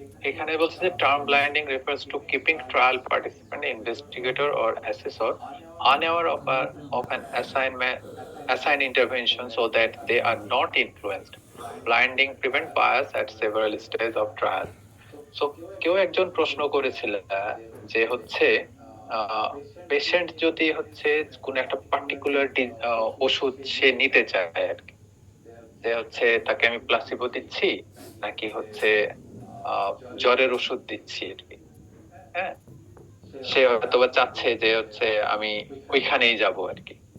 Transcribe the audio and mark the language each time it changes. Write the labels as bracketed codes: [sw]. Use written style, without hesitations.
[bn] এখানে বলছে যে [en] Term blinding refers to keeping trial participant, investigator or assessor unaware of an assigned intervention so that they are not influenced. Blinding prevent bias at several stages of trial. [bn] So কেউ একজন প্রশ্ন করেছিল যে হচ্ছে patient যদি হচ্ছে কোন একটা পার্টিকুলার ওষুধ সে নিতে চায় আর কি, যে হচ্ছে তাকে আমি প্লাসিবো দিচ্ছি নাকি হচ্ছে জ্বরের ওষুধ দিচ্ছি আর কি, হ্যাঁ, সে হয়তো বা চাচ্ছে যে হচ্ছে আমি ওইখানেই যাব আর কি।